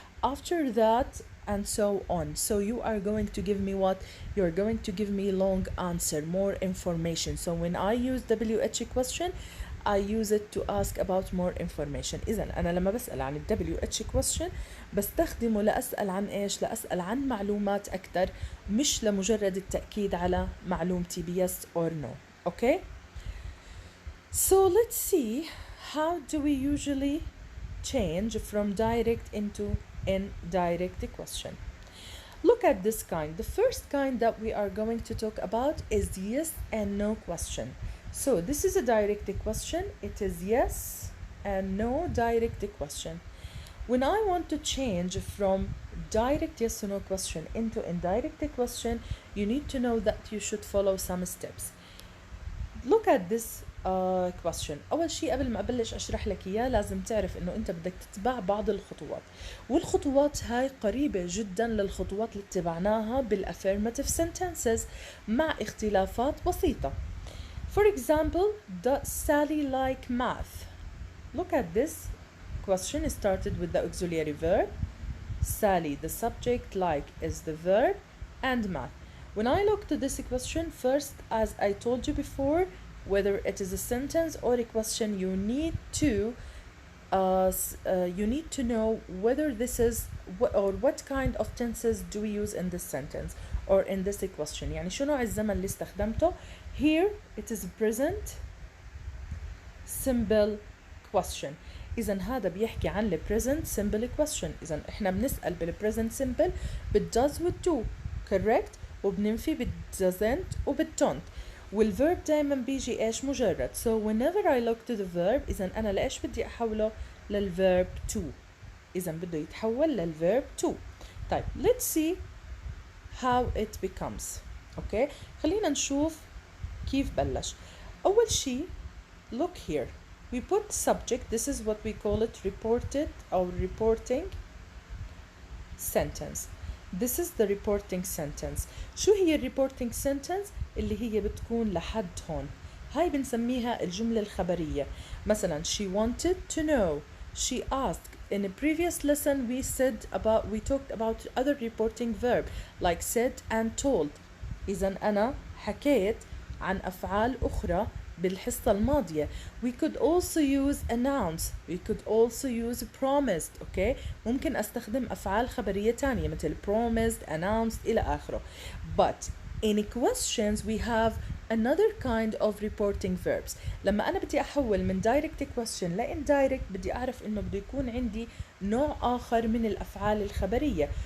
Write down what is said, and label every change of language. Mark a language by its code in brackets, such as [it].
[en] After that, and so on. So you are going to give me what? You're going to give me long answer, more information. So when I use WH question, I use it to ask about more information. [ar] إذا أنا لما بسأل عن WH question بستخدمه لأسأل عن إيش؟ لأسأل عن معلومات أكتر، مش لمجرد التأكيد على معلومتي ب yes or no. [en] Okay? So let's see, how do we usually change from direct into indirect question? Look at this kind. The first kind that we are going to talk about is yes and no question. So this is a direct question. It is yes and no direct question. When I want to change from direct yes or no question into indirect question, you need to know that you should follow some steps. Look at this question. [ar] أول شيء قبل ما أبلش أشرح لك إياه لازم تعرف إنه أنت بدك تتبع بعض الخطوات، والخطوات هاي قريبة جدا للخطوات اللي اتبعناها بالaffirmative sentences مع اختلافات بسيطة. [en] For example, does Sally like math? Look at this question. It started with the auxiliary verb. Sally, the subject, like is the verb, and math. When I look to this question, first, as I told you before, whether it is a sentence or a question, you need to know whether this is what kind of tenses do we use in this sentence or in this question. [ar] يعني شو نوع الزمن اللي استخدمته. [en] Here it is present simple question. [ar] إذا هذا بيحكي عن present simple question. إذا إحنا بنسأل present simple does with do, correct؟ وبننفي doesn't don't. والverb دايما بيجي إيش؟ مجرد. [en] So whenever I look to the verb، إذا أنا لإيش بدي أحوله؟ للverb to. [ar] إذا بده يتحول للverb to. [en] طيب let's see how it becomes. [ar] Okay, خلينا نشوف كيف بلش. [en] أول شيء look here, we put subject. This is what we call it reported or reporting sentence. This is the reporting sentence. [ar] شو هي reporting sentence؟ اللي هي بتكون لحد هون. هاي بنسميها الجملة الخبرية. [en] مثلا she wanted to know, she asked. In a previous lesson we talked about other reporting verb like said and told. [ar] إذا أنا حكيت عن أفعال أخرى بالحصة الماضية. [en] We could also use announce, we could also use promised. [ar] Okay, ممكن أستخدم أفعال خبرية تانية مثل promised, announced إلى آخره. [en] But in questions we have another kind of reporting verbs. [ar] لما أنا بدي أحول من direct question ل indirect بدي أعرف إنه بده يكون عندي نوع آخر من الأفعال الخبرية.